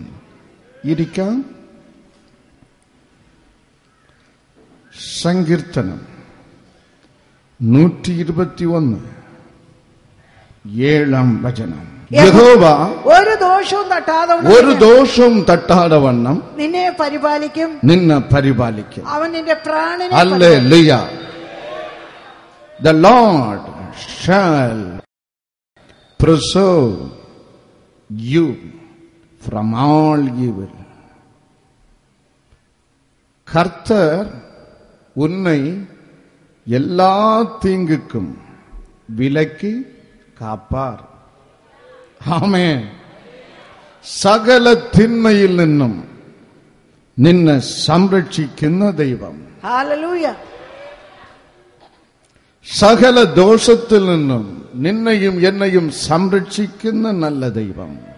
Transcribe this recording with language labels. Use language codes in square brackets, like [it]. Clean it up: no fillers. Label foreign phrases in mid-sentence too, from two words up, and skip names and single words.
[ml] ഇരിക്കാം. സങ്കീർത്തനം 121 7 വചനം. യഹോവ ഒരു ദോഷവും തട്ടാതെ വണ്ണം നിന്നെ പരിപാലിക്കും. അവൻ നിന്റെ പ്രാണനെ. ഹല്ലേലൂയ. [en] The Lord shall preserve you from all evil. [ta] கர்த்தர் உன்னை எல்லா தீங்குக்கும் விலக்கி காப்பார். ஆமென். [ml] സകല തിന്മയിൽ നിന്നും നിന്നെ സംരക്ഷിക്കുന്ന ദൈവം. ഹല്ലേലൂയ. സകല ദോഷത്തിൽ നിന്നും നിന്നെയും എന്നെയും സംരക്ഷിക്കുന്ന നല്ല ദൈവം.